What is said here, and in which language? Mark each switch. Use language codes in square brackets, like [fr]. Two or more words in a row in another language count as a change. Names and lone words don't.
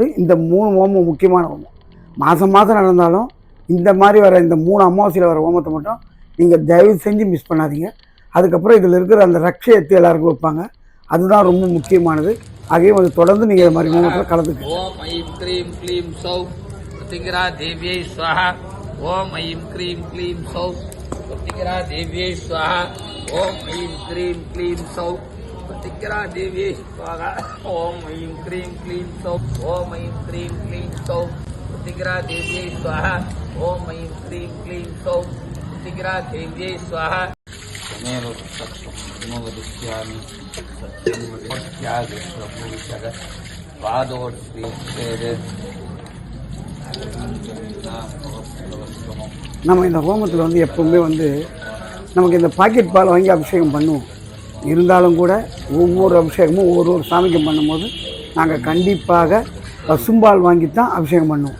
[ta] இந்த 3 ஹோமம் முக்கியமான ஹோமம். மாதம் நடந்தாலும் இந்த மாதிரி வர இந்த 3 அமாவாசையில் வர ஹோமத்தை மட்டும் நீங்கள் தயவு செஞ்சு மிஸ் பண்ணாதீங்க. அதுக்கப்புறம் இதில் இருக்கிற அந்த ரட்சயத்தை எல்லாருக்கும் வைப்பாங்க. அதுதான் ரொம்ப முக்கியமானது. ஆகையும் அது தொடர்ந்து நீங்கள் இது மாதிரி ஹோமத்தில் கலந்துக்க. [sa] ॐ ऐं क्रीं क्लीं सौः प्रतिग्रह देव्यै स्वाहा ओम ऐं क्रीं क्लीं सौः प्रतिग्रह देव्यै स्वाहा ओम ऐं क्रीं क्लीं सौः प्रतिग्रह देव्यै स्वाहा ओम ऐं क्रीं क्लीं सौः ओम ऐं क्रीं क्लीं सौः प्रतिग्रह देव्यै स्वाहा ओम ऐं क्रीं क्लीं सौः प्रतिग्रह देव्यै स्वाहा नमोदिष्यामि सत्यं [ta] நம்ம இந்த ஹோமத்தில் வந்து எப்பவுமே வந்து நமக்கு இந்த பாக்கெட் பால் வாங்கி அபிஷேகம் பண்ணுவோம். இருந்தாலும் கூட ஒவ்வொரு அபிஷேகமும் ஒரு சாமிக்கும் பண்ணும்போது நாங்கள் கண்டிப்பாக பசும்பால் வாங்கித்தான் அபிஷேகம் பண்ணுவோம்.